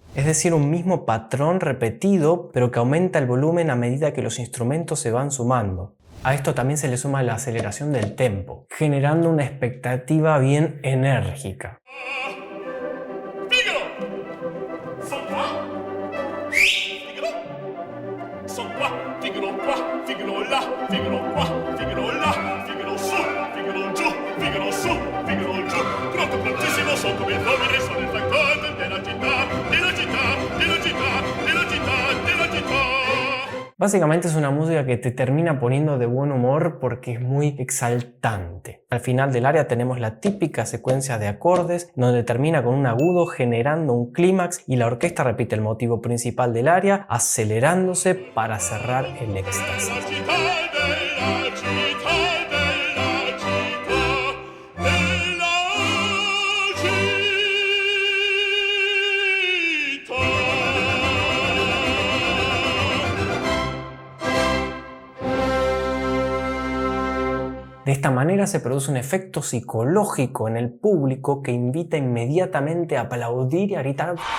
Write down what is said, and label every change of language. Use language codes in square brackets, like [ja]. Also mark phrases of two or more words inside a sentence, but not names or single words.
[es] Es decir, un mismo patrón repetido, pero que aumenta el volumen a medida que los instrumentos se van sumando. A esto también se le suma la aceleración del tempo, generando una expectativa bien enérgica. [it] Figaro! Son qua? Figaro! Son qua, Figaro qua, Figaro là, Figaro qua, Figaro là, Figaro su, Figaro giù, Figaro su, Figaro giù. Pronto, prontissimo, son come il nome, sono il factor della città, della città, della città, della città, della città. [es] Básicamente es una música que te termina poniendo de buen humor porque es muy exaltante. Al final del aria tenemos la típica secuencia de acordes donde termina con un agudo generando un clímax y la orquesta repite el motivo principal del aria acelerándose para cerrar el éxtasis. [it] La città della città, della città, della [es] De esta manera se produce un efecto psicológico en el público que invita inmediatamente a aplaudir y a gritar.